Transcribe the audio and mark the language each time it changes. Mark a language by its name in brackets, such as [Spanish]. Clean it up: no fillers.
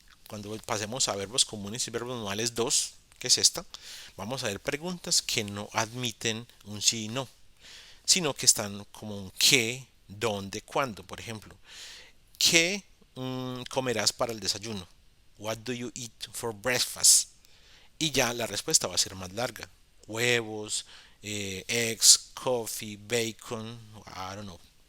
[Spanish] cuando pasemos a verbos comunes y verbos modales 2, que es esta, vamos a ver preguntas que no admiten un sí y no, sino que están como un qué, dónde, cuándo. Por ejemplo, ¿qué comerás para el desayuno? [English] What do you eat for breakfast? [Spanish] Y ya la respuesta va a ser más larga. [English] Huevos, eggs, coffee, bacon, I don't know.